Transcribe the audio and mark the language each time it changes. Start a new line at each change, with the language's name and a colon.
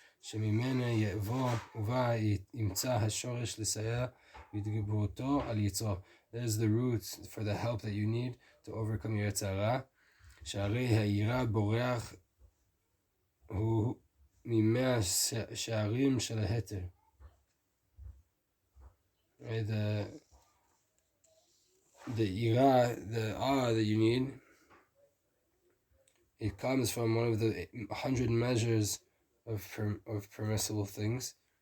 Hebrew: שממנה יבוא ובא ימצא השורש לסייע בהתגברותו על יצרו.
English: There's the root for the help that you need to overcome your יצר הרע.
Hebrew: שהרי היראה בורח הוא ממאה שערים של ההתר.
English: The יראה, the awe that you need, it comes from one of the 100 measures of permissible things.